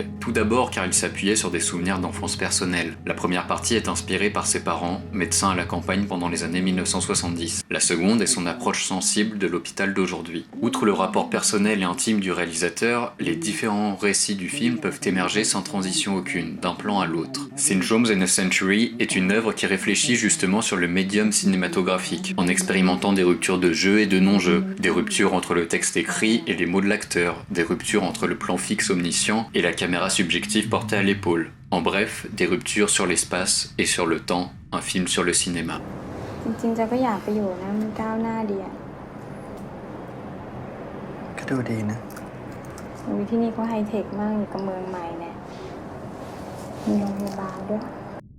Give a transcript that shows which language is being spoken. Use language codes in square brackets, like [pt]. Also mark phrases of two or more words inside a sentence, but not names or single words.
[fr] Tout d'abord car il s'appuyait sur des souvenirs d'enfance personnelle. La première partie est inspirée par ses parents, médecins à la campagne pendant les années 1970. La seconde est son approche sensible de l'hôpital d'aujourd'hui. Outre le rapport personnel et intime du réalisateur, les différents récits du film peuvent émerger sans transition aucune, d'un plan à l'autre. Syndromes in a Century est une œuvre qui réfléchit justement sur le médium cinématographique, en expérimentant des ruptures de jeu et de non-jeu, des ruptures entre le texte écrit et les mots de l'acteur, des ruptures entre le plan fixe omniscient et la caméra subjective portée à l'épaule. En bref, des ruptures sur l'espace et sur le temps, un film sur le cinéma. [th] จริงๆจะก็อยากไปอยู่นะมันก้าวหน้าดีอ่ะ ก็ดูดีนะ ที่นี่ก็ไฮเทคมากอยู่กับเมืองใหม่เนี่ยมีโรงพยาบาลด้วย